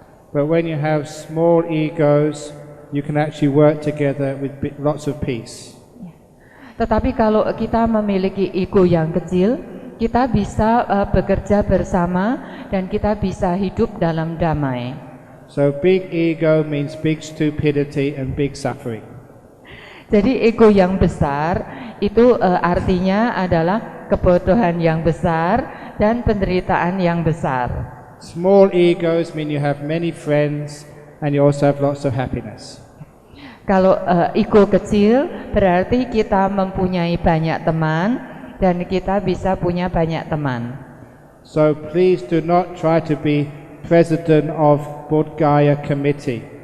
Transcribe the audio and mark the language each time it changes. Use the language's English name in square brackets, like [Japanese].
[English] But when you have small egos, you can actually work together with lots of peace. [Indonesian] Tetapi kalau kita memiliki ego yang kecil, kita bisa bekerja bersama dan kita bisa hidup dalam damai. [English] So big ego means big stupidity and big suffering. [Indonesian] Jadi ego yang besar itu artinya adalah kebodohan yang besar dan penderitaan yang besar. [English] Small egos mean you have many friends and you also have lots of happiness. [Indonesian] Kalau ego kecil berarti kita mempunyai banyak teman dan kita bisa punya banyak teman. [English] So please do not try to be president of Bodh Gaya committee.